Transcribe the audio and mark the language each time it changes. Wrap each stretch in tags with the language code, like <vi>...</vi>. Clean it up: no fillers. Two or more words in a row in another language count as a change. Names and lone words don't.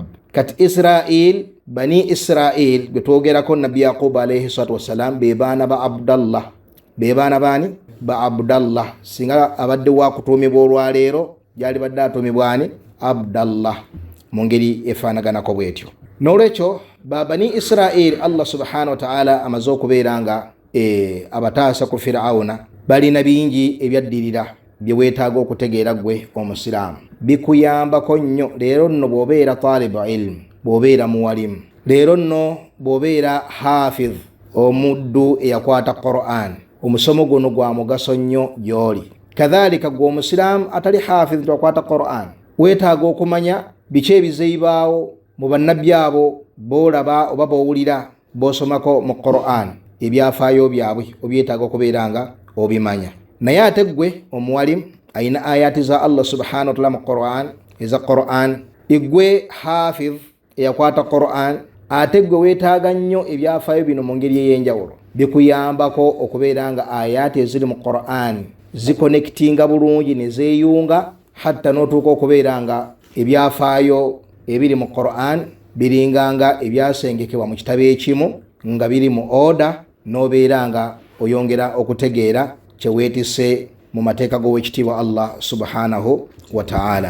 <lg>Kati Israel, Bani Israel gwe twogerako Nabbi Yaqub</lg> <ar>عليه الصلاة والسلام</ar> <lg>be baana ba Abdallah. Be baana bani? Ba Abdallah. Singa abadde wa kutuumibwa olwaleero gyali badde atuumibwa ani? Abdallah, mu ngeri efaanaganako bwetyo. N'olwekyo ba Bani Israel Allah</lg> <ar>سبحانه وتعالى</ar> <lg>amaze okubeera nga abataasa ku Firawuna balina bingi ebyaddirira bye weetaaga okutegeera gwe omusiraamu. Bikuyambako nnyo leero nno bw'obeera</lg> <ar>طالب علم,</ar> <lg>bw'obeera muwalimu, leero nno bw'obeera hafiz, omuddu eyakwata Qur'an. Omusomo guno gwa mugaso nnyo gy'oli. Kadhalika gwe omusiraamu atali hafiz twakwata Qur'an, weetaaga okumanya biki ebizeyibaawo mu bannabbi abo boolaba oba bowulira bosomako mu Qur'an, ebyafaayo byabwe obyetaaga okubeera nga obimanya. Naye ate gwe omuwalimu ayina ayati za Allah</lg> <ar>سبحانه وتعالى</ar> <lg>mu Qur'an eza Qur'an, igwe hafiz eyakwata Qur'an, ate gwe weetaaga nnyo ebyafaayo bino mu ngeri ey'enjawulo. Bikuyambako okubeera nga ayati eziri mu Qur'an zikonektinga bulungi ne zeeyunga hatta n'otuuka okubeera nga ebyafaayo ebiri mu Qur'an biringanga ebyasengekebwa mu kitabo ekimu nga biri mu oda, n'obeera nga oyongera okutegeera kyeweetise mu mateeka g'owekitiibwa Allah</lg> <ar>سبحانه وتعالى.</ar>